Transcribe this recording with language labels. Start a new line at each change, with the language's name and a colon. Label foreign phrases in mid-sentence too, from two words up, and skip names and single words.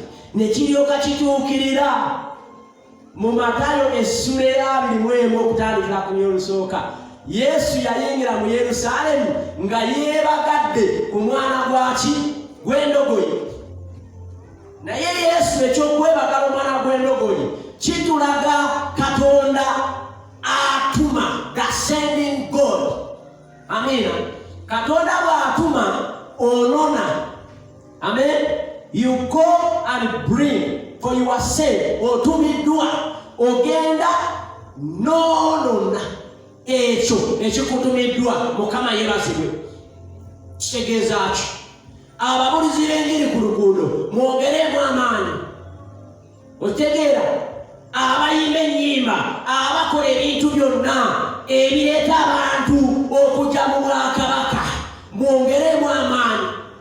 Ganda: Ne kiryoka kituukirira mu Matayo essula ya 21 okutandikira ku olusooka. Yesu yayingira mu Yerusaalemi nga yeebagadde ku mwana gw'endogoyi. Naye Yesu ekyokwebagala omwana gw'endogoyi kitulaga Katonda atuma,
English: the sending God.
Ganda: Amina. Katonda bw'atuma onona. Amen.
English: You go and bring for your sake.
Ganda: Otumiddwa ogenda nonona ekyo ekikutumiddwa. Mukama yebazibwe. Kitegeeza ki? Ababulizi b'enjiri ku luguudo mwogeremu amaanyi. Otegeera abayimba ennyimba, abakola ebintu byonna ebireeta abantu okujja mu bwakabaka, mwongeremu amaanyi.